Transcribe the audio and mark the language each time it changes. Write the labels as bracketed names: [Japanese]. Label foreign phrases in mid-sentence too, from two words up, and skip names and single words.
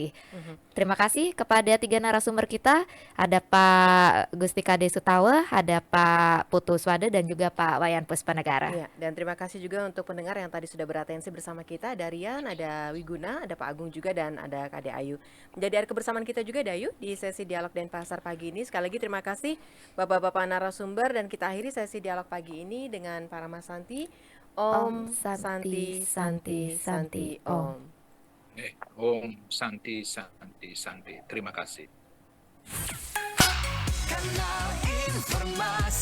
[Indonesian] Terima kasih kepada 3 narasumber kita, ada Pak Gustika Desutawa, ada Pak Putu Swade dan juga Pak Wayan Puspanegara. Iya, dan terima kasih juga untuk pendengar yang tadi sudah beratensi bersama kita. Ada Rian, ada Wiguna, ada Pak Agung juga, dan ada Kade Ayu. Menjadi hari kebersamaan kita juga Dayu di sesi Dialog Denpasar pagi ini. Sekali lagi terima kasih Bapak-Bapak narasumber, dan kita akhiri sesi Dialog pagi ini dengan Parama Santi. [Balinese] Om Santi Santi Santi Om. Om Santi Santi Santi. [Indonesian] Terima kasih. Kanal Informasi